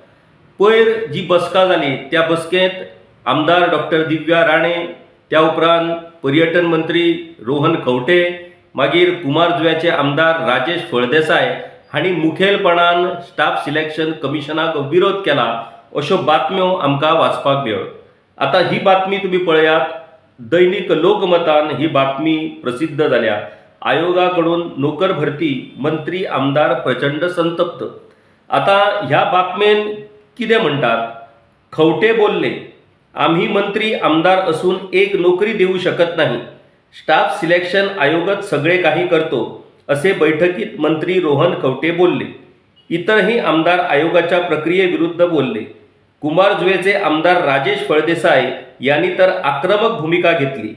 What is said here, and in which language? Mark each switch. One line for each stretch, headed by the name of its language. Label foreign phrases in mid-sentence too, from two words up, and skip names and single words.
Konkani: पयर जी बसका जाली त्या बसकेंत आमदार डॉक्टर दिव्या राणे, त्या उपरांत पर्यटन मंत्री रोहन खंवटे, मागीर कुमारजुव्याचे आमदार राजेश फळदेसाय हांणी मुखेलपणान
English: staff selection
Konkani: कमिशनाक विरोध केला अश्यो बातम्यो आमकां वाचपाक मेळ्ळ्यो. आता ही बातमी तुम्ही पळयात, दैनिक लोकमतान ही बातमी प्रसिद्ध जाल्या.
Marathi: आयोगाकडून नोकर भरती, मंत्री आमदार प्रचंड संतप्त.
Konkani: आता ह्या बातमेन कितें म्हणटात?
Marathi: खंवटे बोलले, आम्ही मंत्री आमदार असून एक नोकरी देऊ शकत नाही.
English: staff selection
Marathi: आयोगच सगळे काही करतो असे बैठकीत मंत्री रोहन खंवटे बोलले. इतरही आमदार आयोगाच्या प्रक्रियेविरुद्ध बोलले. कुमारजुवेचे आमदार राजेश फळदेसाय यांनी तर आक्रमक भूमिका घेतली.